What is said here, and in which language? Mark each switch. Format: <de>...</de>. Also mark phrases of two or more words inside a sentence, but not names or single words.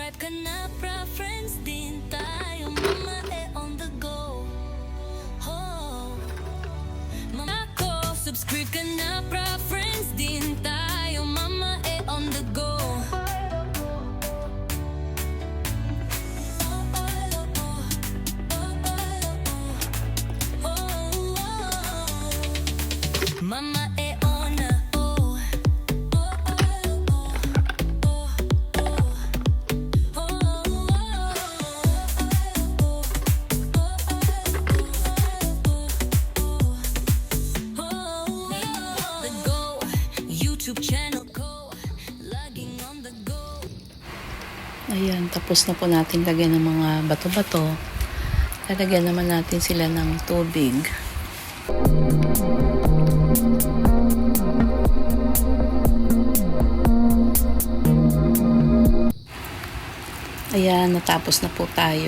<tl>na, preference din tayo.</tl> <en>Mama on the go.</en> <tl>Oh, mama ko, subscribe ka na, preference din tayo.</tl> <en>Mama on the go. Mama on the oh. The go YouTube channel</en> <tl>ko, laging</tl> <en>on the go.</en> <tl>Ayan, tapos na po natin lagyan ng mga bato-bato. Lalagyan naman natin sila ng tubig. Ayan, natapos na po tayo.</tl>